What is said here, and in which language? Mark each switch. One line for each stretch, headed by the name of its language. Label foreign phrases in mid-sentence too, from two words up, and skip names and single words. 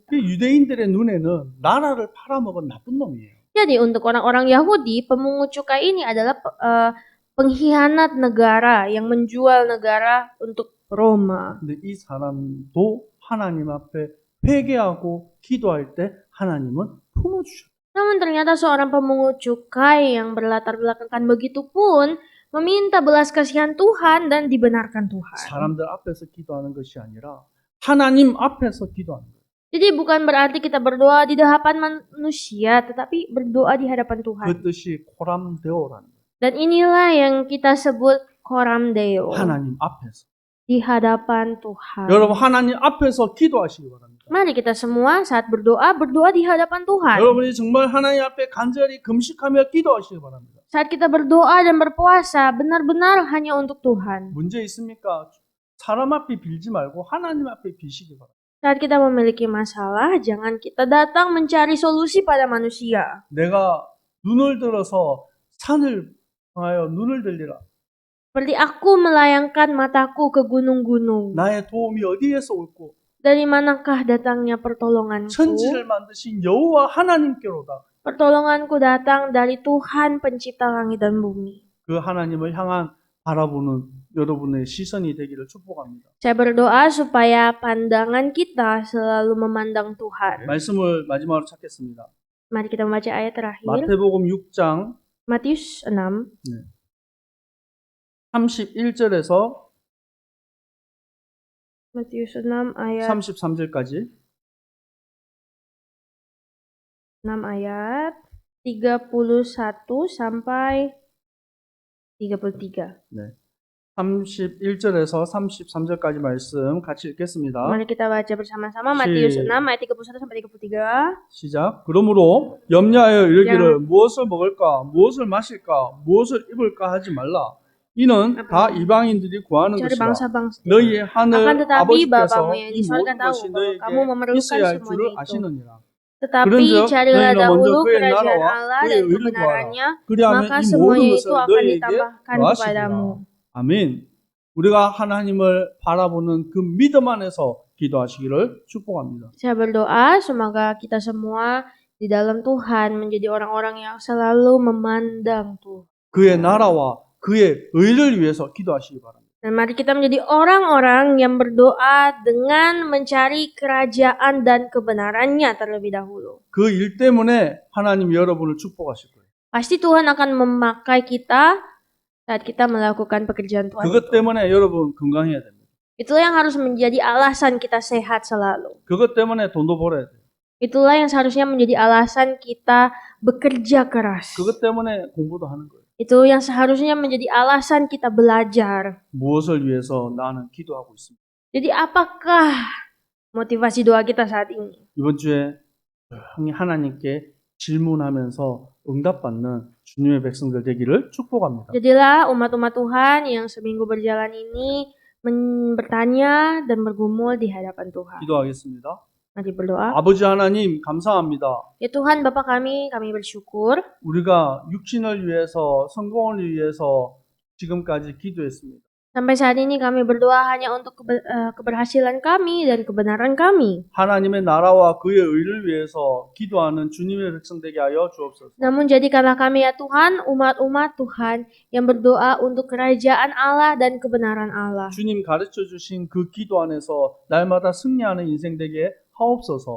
Korean: 유대인들의 눈에는 나라를 팔아먹은 나쁜 놈이에요.
Indonesian: Jadi untuk orang-orang Yahudi, pemungut cukai ini adalah pengkhianat negara yang menjual negara untuk Roma.
Korean: 근데 이 사람도 하나님 앞에 회개하고 기도할 때 하나님은 품어주셨어요.
Indonesian: Namun ternyata seorang pemungut cukai yang berlatar belakangkan begitu pun meminta belas kasihan Tuhan dan dibenarkan Tuhan.
Korean: 사람들 앞에서 기도하는 것이 아니라 하나님 앞에서 기도하는 거예요.
Indonesian: Jadi bukan berarti kita berdoa di hadapan manusia, tetapi berdoa di hadapan Tuhan.
Korean: 그 뜻이 코람데오라는 거예요.
Indonesian: Dan inilah yang kita sebut
Latin: Coram Deo.
Korean: 하나님 앞에서.
Indonesian: Di hadapan Tuhan.
Korean: 여러분 하나님 앞에서 기도하시기 바랍니다.
Indonesian: Mari kita semua saat berdoa di hadapan Tuhan.
Korean: 여러분이 정말 하나님 앞에 간절히 금식하며 기도하시기 바랍니다.
Indonesian: Saat kita berdoa dan berpuasa, benar-benar hanya untuk Tuhan.
Korean: 문제 있습니까? 사람 앞에 빌지 말고 하나님 앞에 비시기 바랍니다.
Indonesian: Saat kita memiliki masalah, jangan kita datang mencari solusi pada manusia.
Korean: 내가 눈을 들어서 산을 향하여 눈을 들리라.
Indonesian: Seperti aku melayangkan mataku ke gunung-gunung.
Korean: 나의 도움이 어디에서 올고
Indonesian: Dari manakah datangnya pertolonganku?
Korean: 천지를 만드신 여호와 하나님께로다.
Indonesian: Pertolonganku datang dari Tuhan pencipta langit dan bumi.
Korean: 그 하나님을 향한 바라보는 여러분의 시선이 되기를 축복합니다.
Indonesian: Saya berdoa supaya pandangan kita selalu memandang Tuhan.
Korean: 말씀을 마지막으로 찾겠습니다.
Indonesian: Mari kita membaca ayat terakhir.
Korean: 마태복음 6장
Indonesian: Matius 6
Korean: 31절에서
Indonesian: Matius 6 ayat
Korean: 33절까지
Indonesian: 6 ayat 31 sampai 33.
Korean: 네. 31절에서 33절까지 말씀 같이 읽겠습니다.
Indonesian: Mari kita baca bersama-sama Matius 6 ayat 31 sampai 33.
Korean: 시작. 그러므로 염려하여 이르기를 무엇을 먹을까, 무엇을 마실까, 무엇을 입을까 하지 말라. 이는 다 이방인들이 구하는
Indonesian: Cari
Korean: 것이라.
Indonesian: bangsa-bangsa.
Korean: 너희의 하늘
Indonesian: Akan tetapi
Korean: 아버지께서
Indonesian: Bapamu yang
Korean: 이
Indonesian: di sorga
Korean: 모든
Indonesian: tahu
Korean: 것이
Indonesian: bahwa kamu
Korean: 너희에게
Indonesian: memerlukan
Korean: 있어야 할
Indonesian: semuanya
Korean: 줄을
Indonesian: itu.
Korean: 아시느니라.
Indonesian: Tetapi
Korean: 그런즉
Indonesian: carilah
Korean: 너희는 먼저
Indonesian: dahulu
Korean: 그의
Indonesian: kerajaan
Korean: 나라와
Indonesian: Allah
Korean: 그의
Indonesian: dan
Korean: 의를 구하라.
Indonesian: kebenarannya,
Korean: 그리하면
Indonesian: maka
Korean: 이
Indonesian: semuanya
Korean: 모든
Indonesian: itu
Korean: 것을
Indonesian: akan
Korean: 너희에게
Indonesian: ditambahkan
Korean: 더하시리라.
Indonesian: kepadamu.
Korean: 아멘. 우리가 하나님을 바라보는 그 믿음 안에서 기도하시기를 축복합니다.
Indonesian: Saya berdoa semoga kita semua di dalam Tuhan menjadi orang-orang yang selalu memandang Tuhan.
Korean: 그의 나라와 그의 의를 위해서 기도하시기 바랍니다.
Indonesian: Dan mari kita menjadi orang-orang yang berdoa dengan mencari kerajaan dan kebenarannya terlebih dahulu.
Korean: 그 일 때문에 하나님 여러분을 축복하실 거예요.
Indonesian: Pasti Tuhan akan memakai kita saat kita melakukan pekerjaan Tuhan.
Korean: 그것 때문에 여러분 건강해야 됩니다.
Indonesian: Itulah yang harus menjadi alasan kita sehat selalu.
Korean: 그것 때문에 돈도 벌어야 돼요.
Indonesian: Itulah yang seharusnya menjadi alasan kita bekerja keras.
Korean: 그것 때문에 공부도 하는 거예요.
Indonesian: Itu yang seharusnya menjadi alasan kita belajar.
Korean: 무엇을 위해서 나는 기도하고 있습니다.
Indonesian: Jadi apakah motivasi doa kita saat ini?
Korean: 이번 주에 조용히 하나님께 질문하면서 응답받는 주님의 백성들 되기를 축복합니다.
Indonesian: Jadilah umat-umat Tuhan yang seminggu berjalan ini bertanya dan bergumul di hadapan Tuhan.
Korean: 기도하겠습니다.
Indonesian: Mari berdoa.
Korean: 아버지 하나님 감사합니다.
Indonesian: Ya Tuhan Bapa kami bersyukur.
Korean: 우리가 육신을 위해서 성공을 위해서 지금까지 기도했습니다.
Indonesian: Sampai saat ini kami berdoa hanya untuk keberhasilan kami dan kebenaran kami.
Korean: 하나님의 나라와 그의 의를 위해서 기도하는 주님의 백성 되게 하여 주옵소서.
Indonesian: Namun jadikanlah kami ya Tuhan, umat-umat Tuhan yang berdoa untuk kerajaan Allah dan kebenaran Allah.
Korean: 주님 가르쳐 주신 그 기도 안에서 날마다 승리하는 인생 되게 하옵소서.